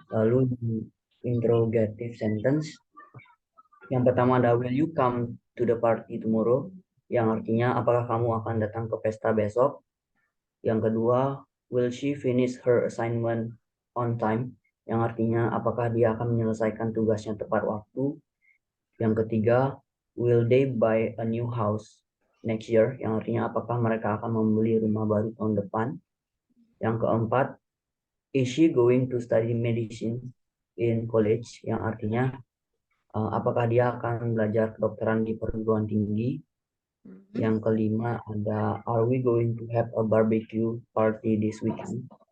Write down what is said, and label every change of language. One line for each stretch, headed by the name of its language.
Indonesian: Lalu interrogative sentence. Yang pertama ada
English: will you come to the party tomorrow?
Indonesian: Yang artinya apakah kamu akan datang ke pesta besok? Yang kedua,
English: will she finish her assignment on time?
Indonesian: Yang artinya apakah dia akan menyelesaikan tugasnya tepat waktu? Yang ketiga,
English: will they buy a new house next year?
Indonesian: Yang artinya apakah mereka akan membeli rumah baru tahun depan? Yang keempat,
English: is she going to study medicine in college?
Indonesian: Yang artinya apakah dia akan belajar kedokteran di perguruan tinggi? Yang kelima ada
English: are we going to have a barbecue party this weekend?